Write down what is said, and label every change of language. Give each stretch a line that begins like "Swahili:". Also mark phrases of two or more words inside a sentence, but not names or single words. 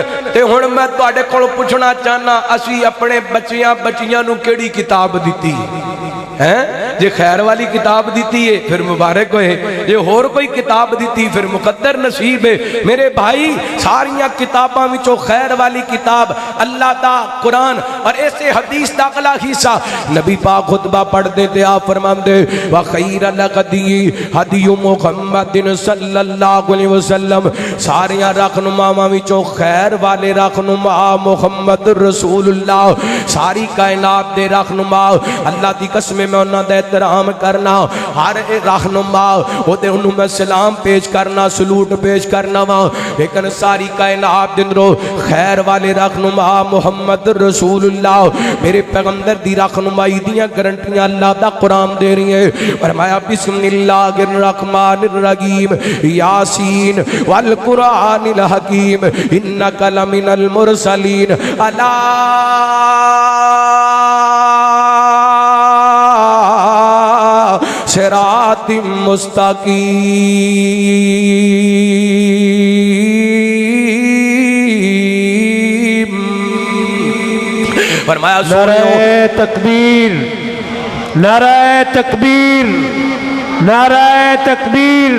Punjabi: تے ہن میں تہاڈے کول پچھنا چاہناں، اسی اپنے بچیاں بچیاں نوں کہڑی کتاب دتی ہے? جے خیر والی کتاب دی ہے فیر مبارک ہووے، جے ہور کوئی کتاب دی فیر مقدر نصیب ہے. میرے بھائی ساریاں کتاباں وچوں خیر والی کتاب اللہ دا قرآن. اور ایسے حدیث دا اگلا حصہ نبی پاک خطبہ پڑھتے تھے، آپ فرماتے
Arabic: وخير الهدي هدي محمد صلى الله عليه وسلم,
Punjabi: ساریاں رہنماواں وچوں خیر والے رہنما محمد رسول اللہ، ساری کائنات دے رہنما. اللہ دی قسم میں انہاں دا احترام کرناں، ہر رہنما اودے انہوں نے میں سلام پیش کرناں، سلوٹ پیش کرناں وا، لیکن ساری کائنات دے اندروں خیر والے رہنما محمد رسول اللہ میرے پیغمبر دی رہنمائی دیاں گارنٹیاں اللہ دا قرآن دے رہی ہے. فرمایا
Arabic: بسم الله الرحمن الرحيم يس والقرآن الحكيم إنك لمن المرسلين على صراط مستقيم.
Punjabi: فرمایا نعرہ تکبیر، نعرہ تکبیر، نعرہ تکبیر.